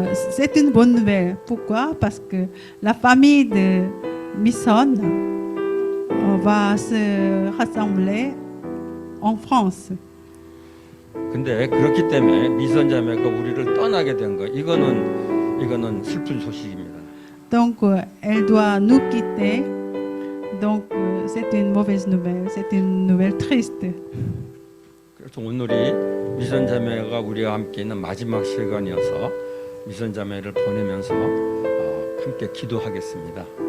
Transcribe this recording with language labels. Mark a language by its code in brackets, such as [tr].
[fr] C'est une bonne nouvelle. Pourquoi? Parce que la famille de Misson va se rassembler en France. [ko] 근데 그렇기 때문에 미선 자매가 우리를 떠나게 된 거, 이거는 슬픈 소식입니다. [fr] Donc, elle doit nous quitter. Donc, c'est une mauvaise nouvelle. C'est une nouvelle triste. [ko] 그래서 오늘이 미선 자매가 우리와 함께 있는 마지막 시간이어서 미선 자매를 보내면서 함께 기도하겠습니다.